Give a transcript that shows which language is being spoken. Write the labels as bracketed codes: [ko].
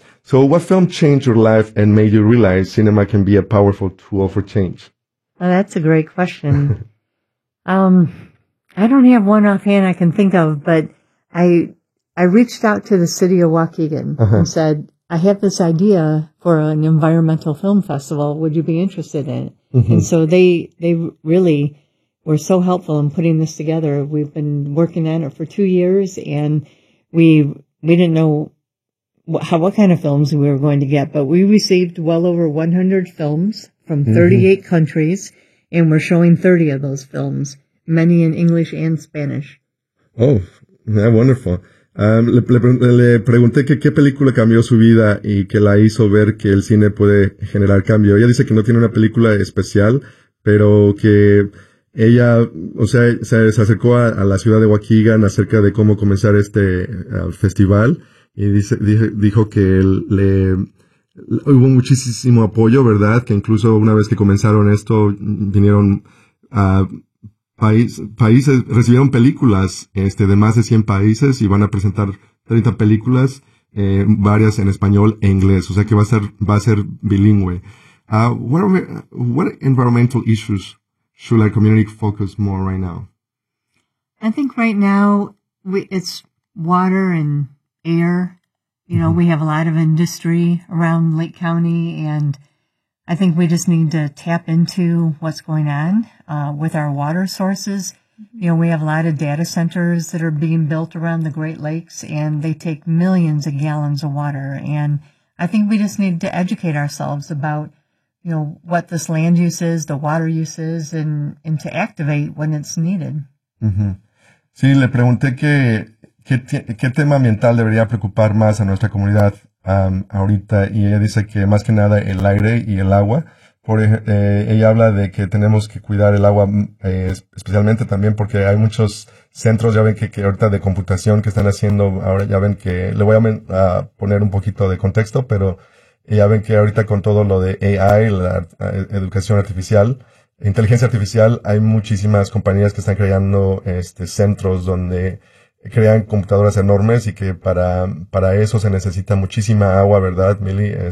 [en] So, what film changed your life and made you realize cinema can be a powerful tool for change? Well, that's a great question. I don't have one offhand I can think of, but I reached out to the city of Waukegan uh-huh. and said, I have this idea for an environmental film festival. Would you be interested in it? Mm-hmm. And so they really were so helpful in putting this together. We've been working on it for 2 years, and we didn't know what kind of films we were going to get, but we received well over 100 films from 38 mm-hmm. countries, and we're showing 30 of those films, many in English and Spanish. Oh, yeah, wonderful. [es] Le pregunté que qué película cambió su vida y que la hizo ver que el cine puede generar cambio. Ella dice que no tiene una película especial, pero que ella, o sea, se acercó a la ciudad de Waukegan acerca de cómo comenzar este festival, y dijo que hubo muchísimo apoyo, ¿verdad? Que incluso una vez que comenzaron esto, vinieron a países, recibieron películas de más de 100 países y van a presentar 30 películas, varias en español e inglés. O sea que va a ser bilingüe. [en] What environmental issues should our community focus more right now? I think right now it's water and air. You know, mm-hmm. we have a lot of industry around Lake County, and I think we just need to tap into what's going on with our water sources. Mm-hmm. You know, we have a lot of data centers that are being built around the Great Lakes, and they take millions of gallons of water. And I think we just need to educate ourselves about, you know, what this land use is, the water use is, and to activate when it's needed. Mm-hmm. [es] Sí, le pregunté qué tema ambiental debería preocupar más a nuestra comunidad. Ahorita, y ella dice que más que nada el aire y el agua. Ella habla de que tenemos que cuidar el agua, especialmente también porque hay muchos centros, ya ven que ahorita de computación que están haciendo, ahora ya ven que, le voy a poner un poquito de contexto, pero ya ven que ahorita con todo lo de AI, la educación artificial, inteligencia artificial, hay muchísimas compañías que están creando centros donde crean computadoras enormes y que para eso se necesita muchísima agua, ¿verdad, Milly?